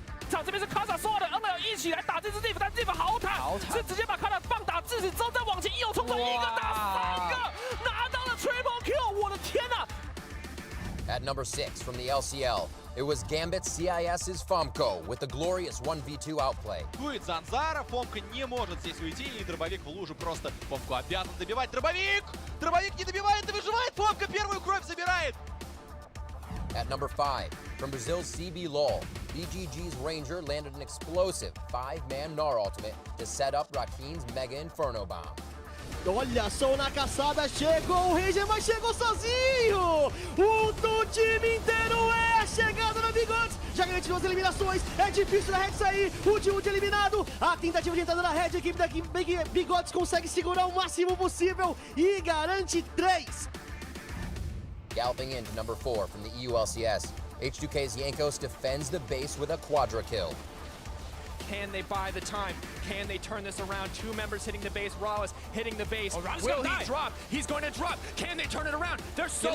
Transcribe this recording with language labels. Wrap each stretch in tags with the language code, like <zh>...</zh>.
<zh>场这边是卡萨所有的 NL 一起来打这支 Ziv， 但 Ziv 好坦，是直接把卡萨棒打致死之后再往前一冲锋，一个打3个，拿到了</zh> <en>triple kill，</en> <zh>我的天哪！</zh> <en>At number 6 from the LCL, it was Gambit CIS's Fomko with the glorious 1v2 outplay.</en> <ru>Дует Занзара, Фомка не может здесь уйти, и дробовик в лужу просто Фомку обязан добивать. Дробовик! Дробовик не добивает и выживает, Фомка первую кровь забирает!</ru> <en>At number 5, from Brazil's CB LOL, BGG's Ranger landed an explosive 5-man Gnar ultimate to set up Rakin's Mega Inferno Bomb.</en> <pt>Olha só na caçada, chegou o Ranger, mas chegou sozinho! Do time inteiro é a chegada da Bigodes! Já garantiu as eliminações, é difícil da Red sair, último de eliminado, a tentativa de entrada da Red, a equipe da Bigodes consegue segurar o máximo possível e garante 3!</pt> <en>Galloping into number 4 from the EULCS, H2K's Yankos defends the base with a quadra kill. Can they buy the time? Can they turn this around? 2 members hitting the base. Rawless hitting the base. Will he drop? He's going to drop. Can they turn it around? They're so low.</en>